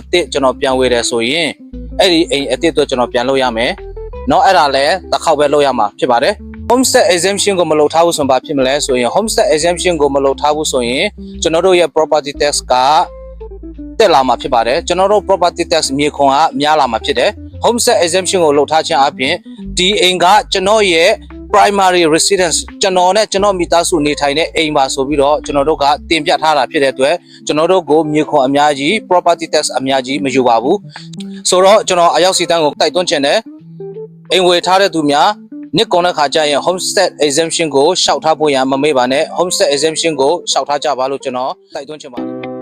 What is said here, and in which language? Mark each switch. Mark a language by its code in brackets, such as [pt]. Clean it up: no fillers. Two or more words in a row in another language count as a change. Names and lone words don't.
[my] သစ်ကျွန်တော်ပြန်ဝယ်တယ်ဆိုရင်အဲ့ဒီအိမ်အသစ်တော့ကျွန်တော်ပြန်လုပ်ရမယ်เนาะအဲ့ဒါလည်းတစ်ခေါက်ပဲလုပ်ရမှာဖြစ်ပါတယ် [en] Homestead Exemption [my] ကိုမလုပ်ထားဘူးဆိုရင်ဘာဖြစ်မလဲဆိုရင် [en] Homestead Exemption [my] ကိုမလုပ်ထားဘူးဆိုရင်ကျွန်တော်တို့ရဲ့ [en] property tax [my] ကတက်လာမှာဖြစ်ပါတယ်ကျွန်တော်တို့ [en] property tax [my] မြေခွန်ကများလာ မှာဖြစ်တယ် [en] Homestead Exemption [my] ကိုလုပ်ထားခြင်းအပြင်ဒီအိမ်ကကျွန်တော်ရဲ့ [en] primary residence [my] ကျွန်တော်နဲ့ကျွန်တော်မိသားစုနေထိုင်တဲ့အိမ်ပါဆိုပြီးတော့ကျွန်တော်တို့ကတင်ပြထားတာဖြစ်တဲ့အတွက်ကျွန်တော်တို့ကိုမြေခွန်အများကြီး [en] property tax [my] အများကြီးမယူပါဘူးဆိုတော့ကျွန်တော်အရောက်စီတန်းကိုတိုက်တွန်းချင်တယ်အိမ်ဝယ်ထားတဲ့သူများနှစ်ကုန်တဲ့ခါကျရင် [en] Homestead Exemption [my] ကိုရှောက်ထားဖို့ရန်မမေ့ပါနဲ့ [en] Homestead Exemption [my] ကိုရှောက်ထားကြပါလို့ကျွန်တော်တိုက်တွန်းချင်ပါတယ်